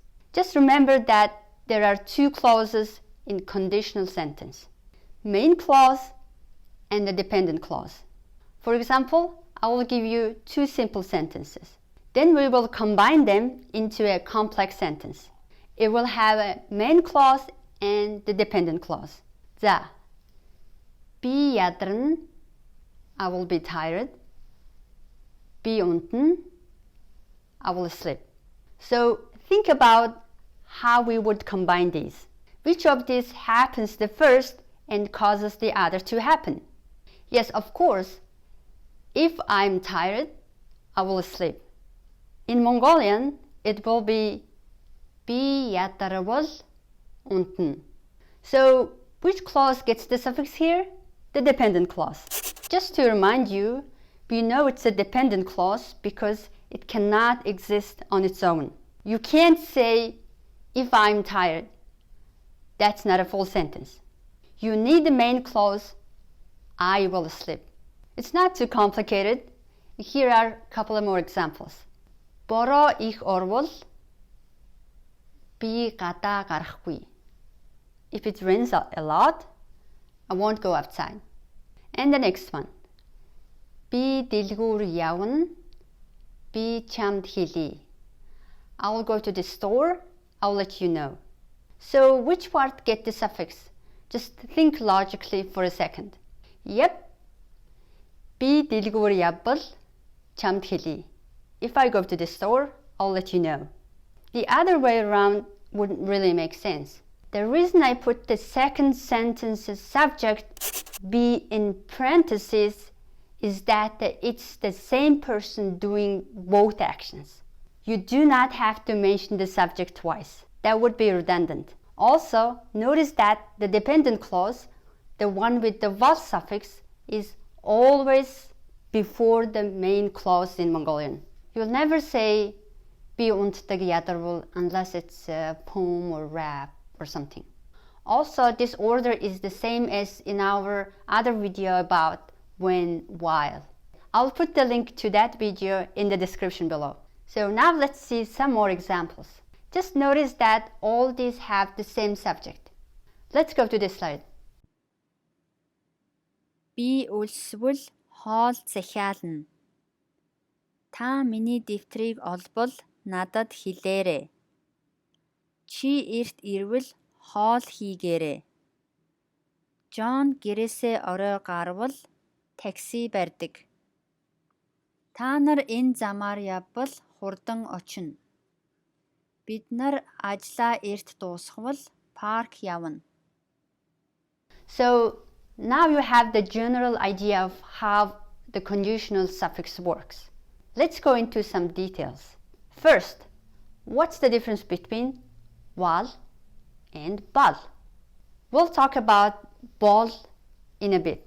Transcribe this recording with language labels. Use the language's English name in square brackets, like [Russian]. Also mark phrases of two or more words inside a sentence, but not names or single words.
[English] Just remember that there are two clauses in conditional sentence: main clause and the dependent clause. For example, I will give you two simple sentences. Then we will combine them into a complex sentence. It will have a main clause and the dependent clause. [Mongolian] За. Би ядарна, [English] I will be tired. [Mongolian] Би унтна, [English] I will sleep. So think about how we would combine these. Which of these happens the first and causes the other to happen? Yes, of course, if I'm tired, I will sleep. In Mongolian, it will be [Mongolian] би ядарвал унтна. [English] So which clause gets the suffix here? The dependent clause. Just to remind you, we know it's a dependent clause because it cannot exist on its own. You can't say, if I'm tired. That's not a full sentence. You need the main clause, I will sleep. It's not too complicated. Here are a couple of more examples. [Mongolian] Бороо их орвол би гадаа гарахгүй. [English] If it rains a lot, I won't go outside. And the next one. [Mongolian] Би дэлгүүр явна. Би чамд хэлье. [English] I will go to the store. I'll let you know. So which part get the suffix? Just think logically for a second. Yep. [Mongolian] Би дэлгүүр явбал чамд хэлье. [English] If I go to the store, I'll let you know. The other way around wouldn't really make sense. The reason I put the second sentence's subject be in parentheses is that it's the same person doing both actions. You do not have to mention the subject twice. That would be redundant. Also, notice that the dependent clause, the one with the val suffix, is always before the main clause in Mongolian. You'll never say [Mongolian] би унтдаг ядарвал [English] unless it's a poem or rap or something. Also, this order is the same as in our other video about when, while. I'll put the link to that video in the description below. So now let's see some more examples. Just notice that all these have the same subject. Let's go to this slide. [Mongolian] Би өлсвөл хоол захиална. Та миний дэвтрийг олбол надад хэлээрэй. Чи эрт ирвэл хоол хийгээрэй. Джон гэрээсээ орой гарвал такси барьдаг. Та нар энэ замаар явбал хурдан очино. Бид нар ажлаа эрт дуусгавал парк явна. [English] So now you have the general idea of how the conditional suffix works. Let's go into some details. First, what's the difference between val and bal? We'll talk about bal in a bit.